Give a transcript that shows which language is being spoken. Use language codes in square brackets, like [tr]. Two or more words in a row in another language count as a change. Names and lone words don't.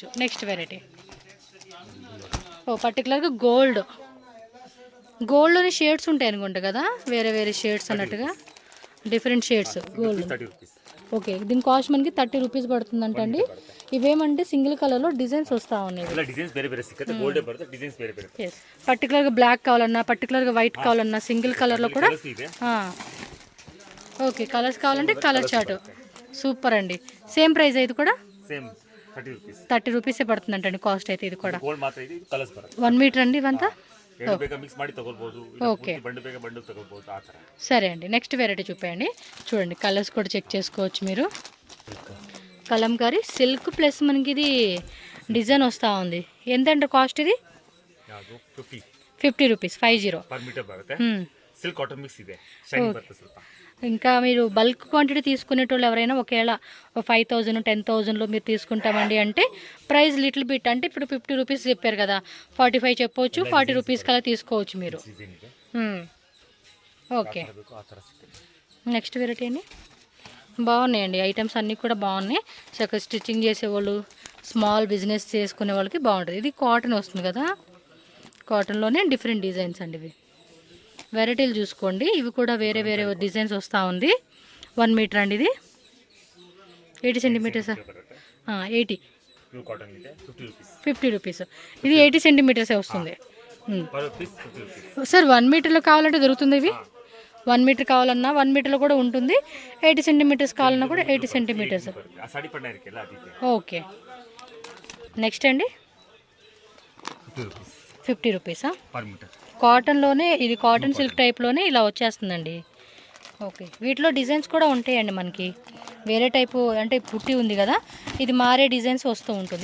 [en] next variety [te] పర్టికులర్గా గోల్డ్లోని షేడ్స్ ఉంటాయి అనుకుంటా కదా, వేరే వేరే షేడ్స్ అన్నట్టుగా [en] different shades. gold okay, [te] దీని కాస్ట్ మనకి 30 రూపీస్ పడుతుందంట అండి. ఇవేమంటే సింగిల్ కలర్లో డిజైన్స్ వస్తూ ఉన్నాయి. [kn] ಎಲ್ಲ ಡಿಸೈನ್ಸ್ ಬೇರೆ ಬೇರೆ ಸಿಗುತ್ತೆ, ಗೋಲ್ಡ್ ಬರುತ್ತೆ, ಡಿಸೈನ್ಸ್ ಬೇರೆ ಬೇರೆ. [te] ఎస్, పర్టికులర్గా బ్లాక్ కావాలన్నా, పర్టికులర్గా వైట్ కావాలన్నా, సింగిల్ కలర్లో కూడా. [kn] ಕಲರ್ಸ್ ಇದೆ. [te] ఓకే, కలర్స్ కావాలంటే [en] colour chart. [te] సూపర్ అండి. [en] same price [te] ఇది కూడా [en] same 30 rupees. [te] 30 రూపీసే పడుతుందంటండి కాస్ట్ అయితే. ఇది కూడా [kn] ಗೋಲ್ಡ್ ಮಾತ್ರ ಇದೆ, ಇದು ಕಲರ್ಸ್ ಬರುತ್ತೆ. [te] 1 మీటర్ అండి ఇవంతా. [kn] ಎರಡು ಬೇಗ ಮಿಕ್ಸ್ ಮಾಡಿ ತಗೊಳ್ಬೋದು, [te] ఓకే, [kn] ಬಂಡು ಬೇಗ ಬಂಡು ತಗೊಳ್ಬೋದು ಆ ಥರ. [te] సరే అండి. [en] next variety [te] చూపేయండి. చూడండి, కలర్స్ కూడా చెక్ చేసుకోవచ్చు మీరు. కలంకారీ [en] silk plus [te] మనకి ఇది డిజైన్ వస్తూ ఉంది. ఎంతంటే కాస్ట్ ఇది? [kn] ಯಾವುದು 50 [te] 50 రూపీస్, 50 [en] per meter [kn] ಬರುತ್ತೆ. [en] silk cotton mix [kn] ಇದೆ, ಶೈನಿಂಗ್ ಬರುತ್ತೆ ಸ್ವಲ್ಪ. [te] ఇంకా మీరు [en] bulk quantity [te] తీసుకునేటోళ్ళు ఎవరైనా ఒకవేళ 5000 10,000లో మీరు తీసుకుంటామండి అంటే [en] price little bit, [te] అంటే ఇప్పుడు 50 రూపీస్ చెప్పారు కదా, 45 చెప్పవచ్చు, 40 రూపీస్ కలా తీసుకోవచ్చు మీరు. [kn] ಡಿಸೈನ್ ಇದೆ, [te] ఓకే, [kn] ಆ ಥರ ಸಿಗುತ್ತೆ. [en] next variety [te] అండి. బాగున్నాయండి ఐటమ్స్ అన్నీ కూడా బాగున్నాయి. సో అక్కడ స్టిచ్చింగ్ చేసేవాళ్ళు, [en] small business [te] చేసుకునే వాళ్ళకి బాగుంటుంది. ఇది కాటన్ వస్తుంది కదా, కాటన్లోనే [en] different designs [te] అండి ఇవి. వెరైటీలు చూసుకోండి, ఇవి కూడా వేరే వేరే డిజైన్స్ వస్తూ ఉంది. 1 మీటర్ అండి ఇది, 80 సెంటీమీటర్స్. 80 [en] pure cotton [kn] ಇದೆ, 50 ರೂಪೀಸ್. [te] 50 రూపీస్. ఇది 80 సెంటీమీటర్సే వస్తుంది. [en] per piece 50 rupees. [te] సార్ 1 మీటర్లో కావాలంటే దొరుకుతుంది ఇవి. 1 మీటర్ కావాలన్నా 1 మీటర్లో కూడా ఉంటుంది, 80 సెంటీమీటర్స్ కావాలన్నా కూడా 80 సెంటీమీటర్స్. [kn] ಆ ಸಾಡಿ ಪಣ್ಣ ಇರಕ್ಕೆಲ್ಲ ಅದಕ್ಕೆ. [te] ఓకే, నెక్స్ట్ అండి. [kn] 50 ರೂಪೀಸ್. [te] 50 రూపీసా? [en] per meter. [te] కాటన్లోనే, ఇది [en] cotton silk [te] టైప్లోనే ఇలా వచ్చేస్తుందండి. ఓకే, వీటిలో డిజైన్స్ కూడా ఉంటాయండి మనకి. వేరే టైపు అంటే పుట్టి ఉంది కదా, ఇది మారే డిజైన్స్ వస్తూ ఉంటుంది.